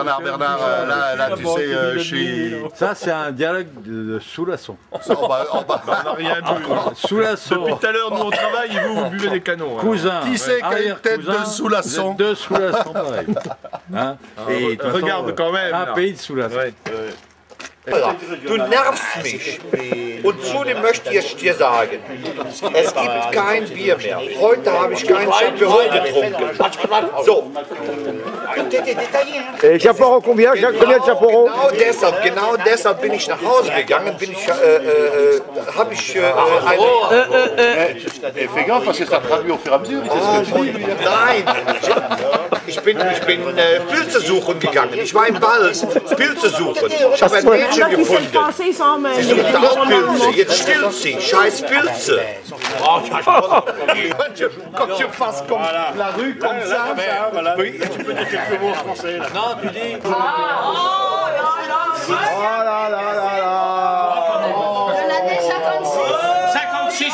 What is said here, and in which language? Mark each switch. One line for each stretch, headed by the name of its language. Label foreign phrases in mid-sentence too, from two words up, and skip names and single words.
French: Bernard, là, tu sais, chez... Ça, c'est un dialogue de Soulaçon. Oh, bah, On n'a rien bu. Soulaçon. Depuis tout à l'heure, nous on travaille et vous buvez des canons. hein. Cousin. Qui c'est qui a une tête arrière-cousin, de Soulaçon? Deux Soulaçon, pareil. Hein et de toute Regarde façon, quand même. un là. pays de Soulaçon. Ouais.
German: Du nervst mich. Und zudem möchte ich dir sagen, es gibt kein Bier mehr. Heute habe ich kein Chaperon getrunken. So.
French: Et Chaperon, combien de Chaperon?
German: Genau deshalb bin ich nach Hause gegangen, habe ich
French: Fais gaffe parce que ça traduit au fur et à mesure, il sait ce que tu dis, lui.
German: Nein, Ich bin Pilze suchen gegangen. Ich war im Wald, Pilze suchen. Ich habe ein Mädchen gefunden. Sie suchte auch Pilze. Jetzt stillt sie. Scheiß Pilze.
French: Quand je passe comme la rue comme ça, oui, tu peux dire quelques mots en français là. Non, tu dis. Oh là là là là. De l'année 56.